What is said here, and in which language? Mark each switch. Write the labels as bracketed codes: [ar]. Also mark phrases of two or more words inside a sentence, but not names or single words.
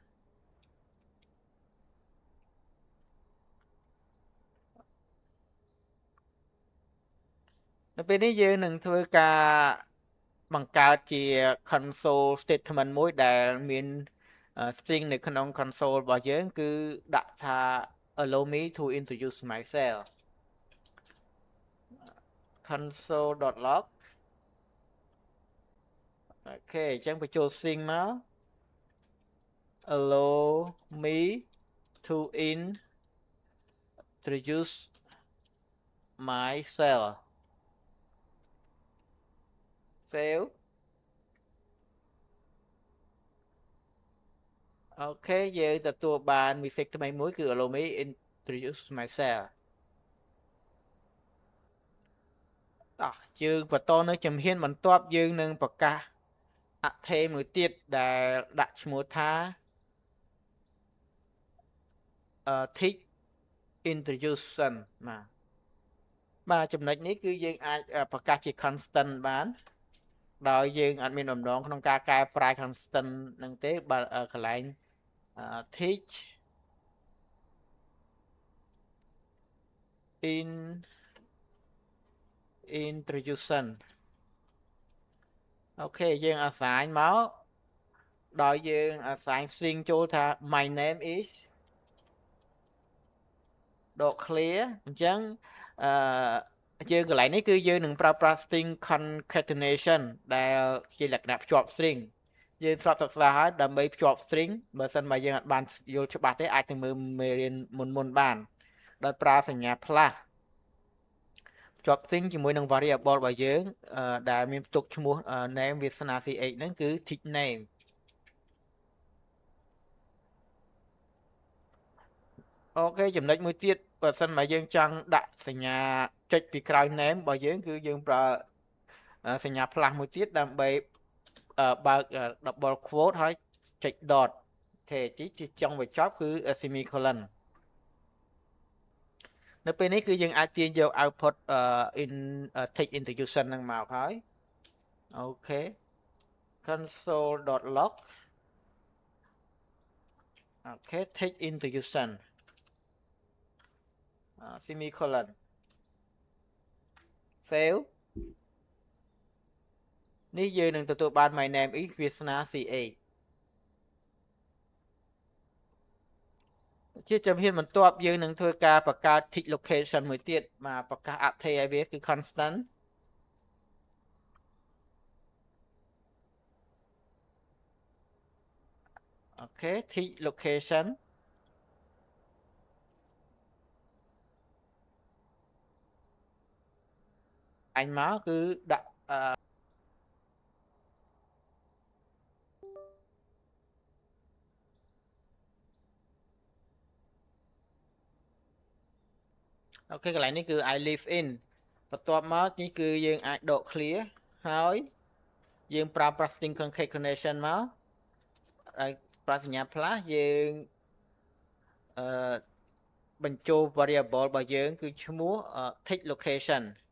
[km] នៅពេលនេះយើងនឹងធ្វើការបង្កើតជា [en] console statement [km] មួយដែលមាន string នៅក្នុង console របស់យើងគឺដាក់ថា [en] allow me to introduce myself console.log [km] អូខេអញ្ចឹងបញ្ចូល string មក [en] allow me to introduce myself save [km] អូខេយើងទទួលបាន message ថ្មីមួយគឺ [en] allow me introduce myself [km] តោះយើងបន្តនៅជំហានបន្ទាប់យើងនឹងប្រកាសអថេមួយទៀតដែលដាក់ឈ្មោះថា [en] teach introduction [km] បាទចំណុចនេះគឺយើងអាចប្រកាសជា constant បានដោយយើងអត់មានបំណងក្នុងការកែប្រែ constant នឹងទេបើកន្លែង teach [en] in introduction [km] អូខេយើង assign មកដោយយើង assign string ចូលថា [en] my name is [km] ដក clear អញ្ចឹងយើងកន្លែងនេះគឺយើងនឹងប្រើប្រាស់ [en] string concatenation [km] ដែលជាលក្ខណៈភ្ជាប់ string យើងធ្លាប់សិក្សាហើយដើម្បីភ្ជាប់ string បើសិនមកយើងអត់បានយល់ច្បាស់ទេអាចទៅមើលមេរៀនមុនបានដោយប្រើសញ្ញា plus ភ្ជាប់ string ជាមួយនឹង variable របស់យើងដែលមានផ្ទុកឈ្មោះ name វាសនា ch ហ្នឹងគឺ [en] teach name [km] អូខេចំណុចមួយទៀតបើសិនមកយើងចង់ដាក់សញ្ញាចុចពីក្រោយ name របស់យើងគឺយើងប្រើសញ្ញា plus មួយទៀតដើម្បីបើក [en] double quote [km] ហើយចុច dot អូខេជាចុងបញ្ចប់គឺ semicolon នៅពេលនេះគឺយើងអាចទាញយក [en] output in text introduction [km] ហ្នឹងមកហើយអូខេ console.log អូខេ [en] text introduction semicolon [km] save នេះយើងនឹងទទួលបាន [en] my name is [km] វាសនា ch ជាជំហានបន្ទាប់យើងនឹងធ្វើការបង្កើត [en] text location [km] មួយទៀតមកប្រកាសអថេឲ្យវាគឺ constant អូខេ [en] text location [km] អញមកគឺដាក់ អូខេកន្លែងនេះគឺ [en] I live in [km] បន្ទាប់មកនេះគឺយើងអាចដក clear ហើយយើងប្រើប្រាស់ [en] string concatenation [km] មកហើយប្រើសញ្ញា plus យើង បញ្ចូល variable របស់យើងគឺឈ្មោះ [en] text location